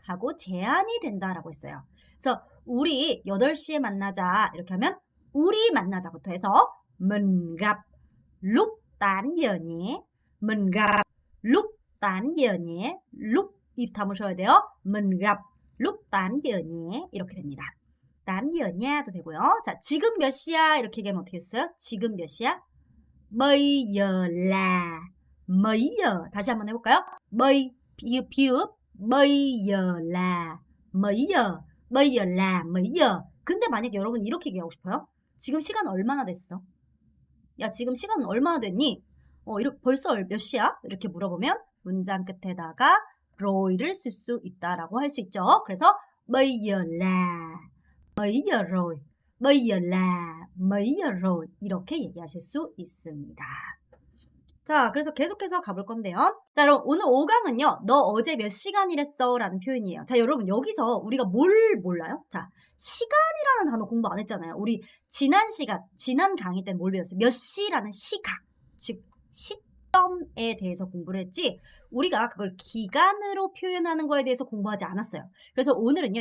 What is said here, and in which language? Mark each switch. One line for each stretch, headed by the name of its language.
Korean: 하고 제안이 된다라고 했어요. 그래서 우리 8시에 만나자 이렇게 하면 우리 만나자부터 해서
Vietnamese: mình gặp lúc 8giờ nhé. mình gặp lúc 8giờ nhé.
Korean: lúc 입 다무셔야 돼요.
Vietnamese: mình gặp lúc 8giờ nhé.
Korean: 이렇게 됩니다. 8giờ nha 도 되고요. 자, 지금 몇 시야? 이렇게 얘기하면 어떻게 했어요? 지금 몇 시야?
Vietnamese: bây giờ là mấy giờ?
Korean: 다시 한번 해볼까요?
Vietnamese: bây, 비읍, bây giờ là mấy giờ? bây giờ là mấy giờ?
Korean: 근데 만약에 여러분 이렇게 얘기하고 싶어요? 지금 시간 얼마나 됐어? 야, 지금 시간은 얼마나 됐니? 이렇게 벌써 몇 시야? 이렇게 물어보면 문장 끝에다가 roi를 쓸 수 있다라고 할 수 있죠.
Vietnamese: 그래서 bây giờ là mấy giờ rồi? bây giờ là mấy giờ rồi?
Korean: 이렇게 얘기하실 수 있습니다. 자, 그래서 계속해서 가볼 건데요. 자, 여러분 오늘 5강은요. 너 어제 몇 시간 일했어? 라는 표현이에요. 자, 여러분 여기서 우리가 뭘 몰라요? 자, 시간이라는 단어 공부 안 했잖아요. 우리 지난 강의 때 뭘 배웠어요? 몇 시라는 시각, 즉 시점에 대해서 공부를 했지 우리가 그걸 기간으로 표현하는 거에 대해서 공부하지 않았어요. 그래서 오늘은요.